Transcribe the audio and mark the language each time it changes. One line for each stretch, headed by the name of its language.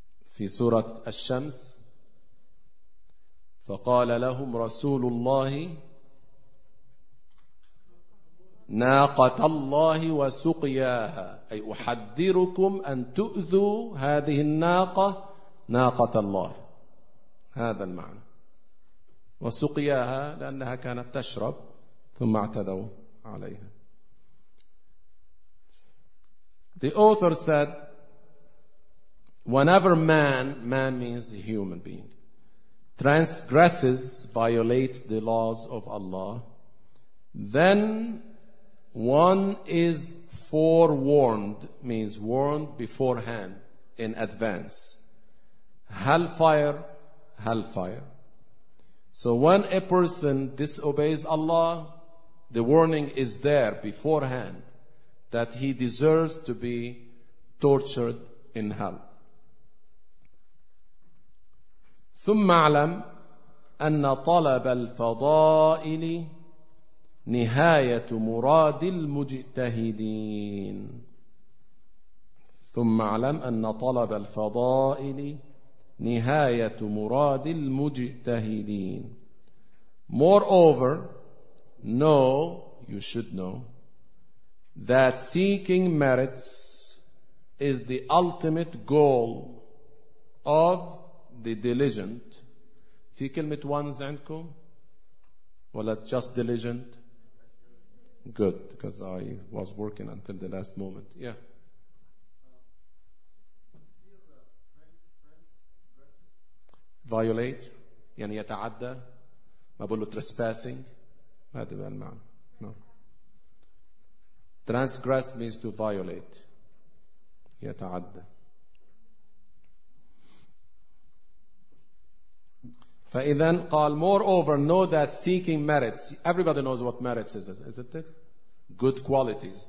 Arabic: في سورة الشمس فقال لهم رسول الله ناقة الله وسقياها، أي أحذركم أن تؤذوا هذه الناقة، ناقة الله، هذا المعنى. وسقياها لأنها كانت تشرب ثم اعتدوا عليها.
English: The author said, whenever man means a human being, transgresses, violates the laws of Allah, then one is forewarned, means warned beforehand, in advance. Hellfire, hellfire. So when a person disobeys Allah, the warning is there beforehand that he deserves to be tortured in hell.
Arabic: ثم اعلم أن طلب الفضائل نهاية مراد المجتهدين. ثم اعلم أن طلب الفضائل نهاية مراد المجتهدين.
English: Moreover, know, you should know, that seeking merits is the ultimate goal of the diligent.
Arabic: في كلمة ones عندكم ولا
English: just diligent? Good, because I was working until the last moment. Yeah.
Arabic: Violate, يعني يتعدى. ما بقوله trespassing. هذا بالمعنى. No.
English: Transgress means to violate.
Arabic: يتعدى. فإذا قال,
English: moreover, know that seeking merits. Everybody knows what merits is, isn't it? Good qualities.